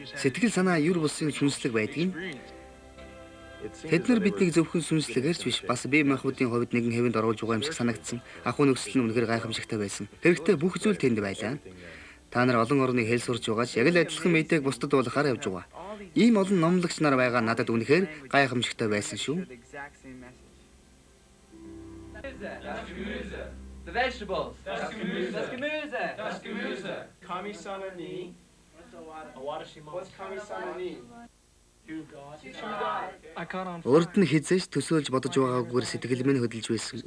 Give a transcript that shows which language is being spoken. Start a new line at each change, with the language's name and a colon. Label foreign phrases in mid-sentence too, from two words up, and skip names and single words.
Mongolian: Сэтгэл санаа юр бусын сүнслэг байдгийг тэд нар биднийг зөвхөн сүнслэгээрч биш бас бие махбодын хувьд нэгэн хэвэнд оруулж байгаа юм шиг санагдсан. Ахуй нөхцөл нь үнэхээр гайхамшигтай байсан. Хэрэгтэй бүх зүйл тэнд байлаа. Та нар олон орныг хэл сурч байгаач яг л адилхан мэдээг бусдад дуулахаар явж байгаа. Ийм олон номлогч нар байгаа надад үнэхээр гайхамшигтай байсан шүү.
English: The vegetables.
German: Das Gemüse. Das Gemüse. Das Gemüse.
Japanese: 神様に.
English: What's
Japanese: 神様に?
Mongolian: Урд нь хизээж төсөөлж бодож байгаагаар сэтгэл минь хөдөлж байсан.